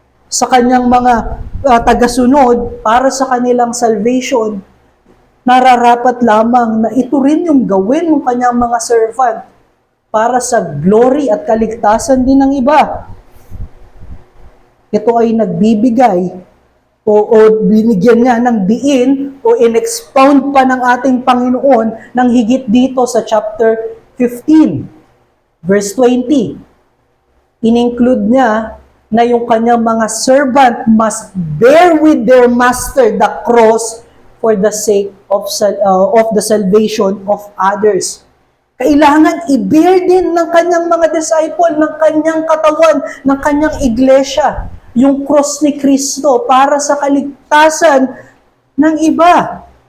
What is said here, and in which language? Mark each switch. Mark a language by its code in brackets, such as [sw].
[tl] sa kanyang mga tagasunod para sa kanilang salvation, nararapat lamang na ito rin yung gawin ng kanyang mga servant para sa glory at kaligtasan din ng iba. Ito ay nagbibigay o binigyan niya ng diin o in-expound pa ng ating Panginoon ng higit dito sa chapter 15, verse 20. [en] In-include niya na yung kanyang mga servant must bear with their master the cross for the sake of the salvation of others. [tl] Kailangan i-bear din ng kanyang mga disciple, ng kanyang katawan, ng kanyang iglesia, yung cross ni Kristo para sa kaligtasan ng iba.